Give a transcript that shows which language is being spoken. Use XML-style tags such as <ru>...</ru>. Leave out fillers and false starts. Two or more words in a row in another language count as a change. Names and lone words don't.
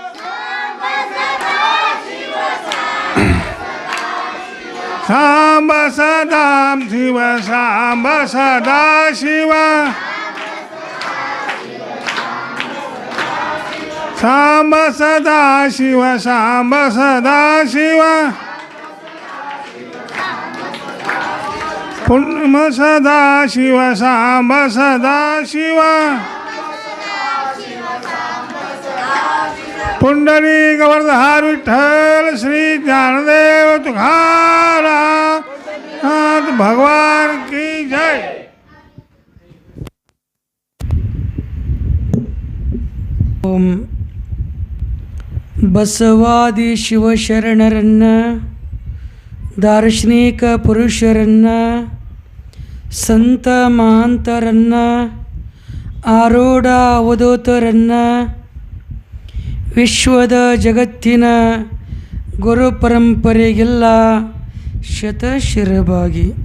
<kn>ಸಾಂಬ ಸದಾ ಶಿವ ಸಾಂಬ ಸದಾ ಶಿವ ಸಾಂಬ ಸದಾ ಶಿವ ಸಾಂಬ ಸದಾ ಶಿವ ಪುಣ್ಯ ಸದಾ ಶಿವ ಸಾಂಬ ಸದಾ ಶಿವ</kn> <mr>पुंडलिक वरदार विठ्ठल श्री ज्ञानदेव तुकाराम नाथ भगवान की जय.</mr> <kn>ಓಂ ಬಸವಾದಿ ಶಿವಶರಣರನ್ನ ದಾರ್ಶನಿಕ ಪುರುಷರನ್ನ ಸಂತ ಮಹಾಂತರನ್ನ ಆರೂಢ ಅವಧೂತರನ್ನ ವಿಶ್ವದ ಜಗತ್ತಿನ ಗುರು ಪರಂಪರೆಗೆಲ್ಲ ಶತಶಿರಭಾಗಿ.</kn>